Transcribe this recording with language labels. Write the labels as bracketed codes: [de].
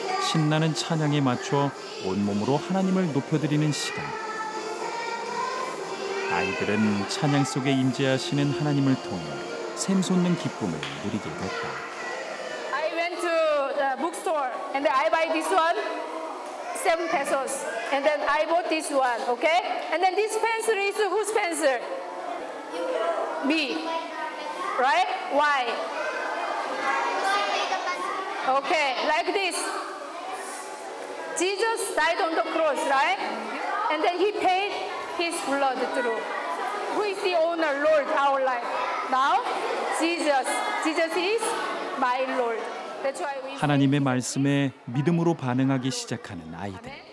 [ko] 신나는 찬양에 맞춰 온몸으로 하나님을 높여드리는 시간. 아이들은 찬양 속에 임재하시는 하나님을 통해 샘솟는 기쁨을 누리게 됐다. [en] I went to the bookstore and then I buy this one, 7 pesos. And then I bought this one, okay? And then this pencil is whose pencil? Me. Right? Why? Okay, like this. Jesus died on the cross, right? And then he paid his blood through. Who is the owner, Lord, our life? Now, Jesus. Jesus is my Lord. That's why we [ko] 하나님의 말씀에 믿음으로 반응하기 시작하는 아이들.